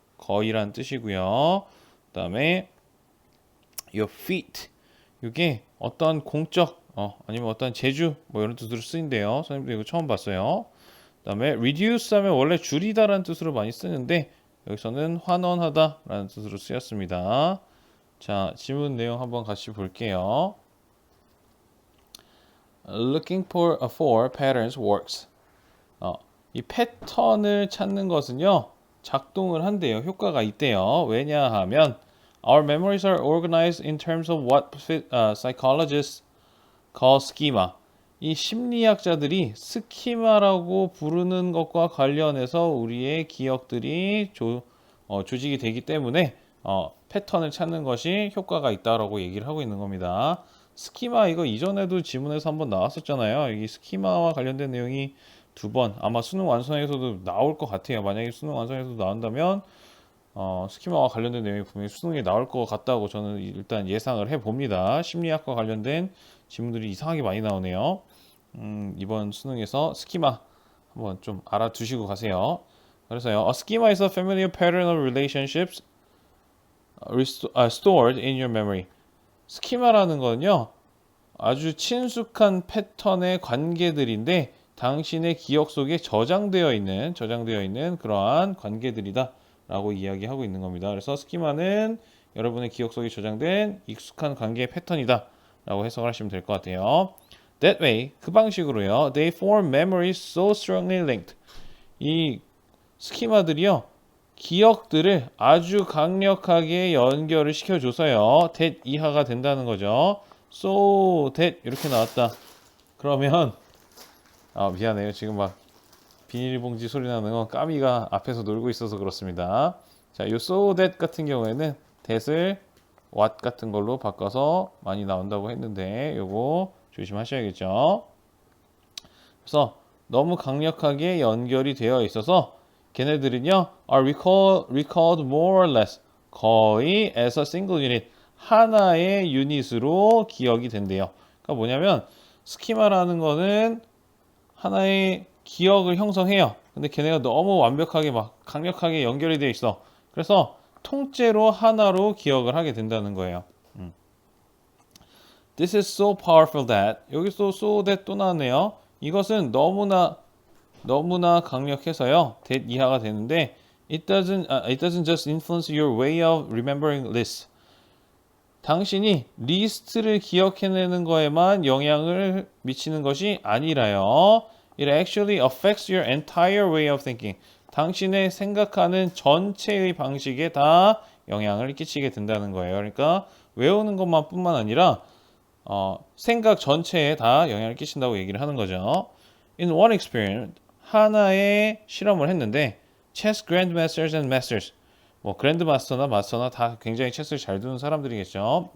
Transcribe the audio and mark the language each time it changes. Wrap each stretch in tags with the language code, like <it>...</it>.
<ko>거의란 뜻이고요. 그다음에</ko> <en>your feet</en> <ko>이게 어떤 공적 아니면 어떤 재주 뭐 이런 뜻으로 쓰인대요. 선생님도 이거 처음 봤어요. 그다음에 reduce 하면 원래 줄이다라는 뜻으로 많이 쓰는데 여기서는 환원하다라는 뜻으로 쓰였습니다. 자, 지문 내용 한번 같이 볼게요.</ko> <en>Looking for patterns works.</en> <ko>이 패턴을 찾는 것은요, 작동을 한대요. 효과가 있대요.</ko> <en>왜냐하면 our memories are organized in terms of what psychologists call schema.</en> <ko>이 심리학자들이 스키마라고 부르는 것과 관련해서 우리의 기억들이 조직이 되기 때문에 패턴을 찾는 것이 효과가 있다라고 얘기를 하고 있는 겁니다. 스키마 이거 이전에도 지문에서 한번 나왔었잖아요. 이 스키마와 관련된 내용이 두 번 아마 수능 완성에서도 나올 것 같아요. 만약에 수능 완성에서도 나온다면 스키마와 관련된 내용이 분명히 수능에 나올 것 같다고 저는 일단 예상을 해봅니다. 심리학과 관련된 지문들이 이상하게 많이 나오네요. 이번 수능에서 스키마 한번 좀 알아두시고 가세요.</ko> <en>그래서요, a schema is a familiar pattern of relationships stored in your memory.</en> <ko>스키마라는 거는요, 아주 친숙한 패턴의 관계들인데 당신의 기억 속에 저장되어 있는 그러한 관계들이다라고 이야기하고 있는 겁니다. 그래서 스키마는 여러분의 기억 속에 저장된 익숙한 관계의 패턴이다라고 해석을 하시면 될 것 같아요.</ko> <en>That way,</en> <ko>그 방식으로요.</ko> <en>They form memories so strongly linked.</en> <ko>이 스키마들이요. 기억들을 아주 강력하게 연결을 시켜줘서요. that 이하가 된다는 거죠. So that 이렇게 나왔다. 그러면 미안해요. 지금 막 비닐봉지 소리 나는 건 까미가 앞에서 놀고 있어서 그렇습니다. 자, 요 so that 같은 경우에는 that을 what 같은 걸로 바꿔서 많이 나온다고 했는데 요거 조심하셔야겠죠. 그래서 너무 강력하게 연결이 되어 있어서 걔네들은요</ko> <en>are recalled more or less</en> <ko>거의</ko> <en>as a single unit</en> <ko>하나의 유닛으로 기억이 된대요. 그러니까 뭐냐면 스키마라는 거는 하나의 기억을 형성해요. 근데 걔네가 너무 완벽하게 막 강력하게 연결이 되어 있어. 그래서 통째로 하나로 기억을 하게 된다는 거예요.</ko> <en>This is so powerful that</en> <ko>여기서</ko> <en>so that</en> <ko>또 나왔네요. 이것은 너무나 강력해서요. that 이하가 되는데</ko> <en>it doesn't just influence your way of remembering lists.</en> <ko>당신이 리스트를 기억해내는 거에만 영향을 미치는 것이 아니라요.</ko> <en>It actually affects your entire way of thinking.</en> <ko>당신의 생각하는 전체의 방식에 다 영향을 끼치게 된다는 거예요. 그러니까 외우는 것만 뿐만 아니라 생각 전체에 다 영향을 끼친다고 얘기를 하는 거죠.</ko> <en>In one experiment,</en> <ko>하나의 실험을 했는데</ko> <en>chess grandmasters and masters</en> <ko>뭐 그랜드마스터나 마스터나 다 굉장히 체스를 잘 두는 사람들이겠죠.</ko>